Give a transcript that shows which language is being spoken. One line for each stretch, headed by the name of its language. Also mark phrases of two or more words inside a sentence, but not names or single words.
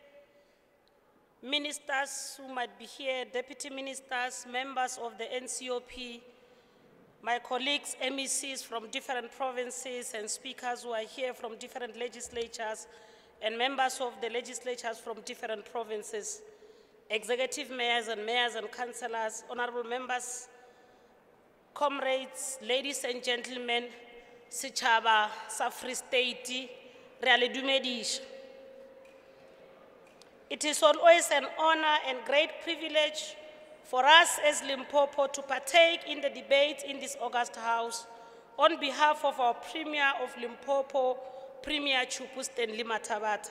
English: ministers who might be here, deputy ministers, members of the NCOP, my colleagues, MECs from different provinces and speakers who are here from different legislatures, and members of the legislatures from different provinces, executive mayors and councillors, honorable members, comrades, ladies and gentlemen,
Southern Sotho: Sechaba sa Free State, re a le dumedisha.
English: It is always an honor and great privilege for us as Limpopo to partake in the debate in this August House on behalf of our Premier of Limpopo, Premier Chupu Stanley Matabata.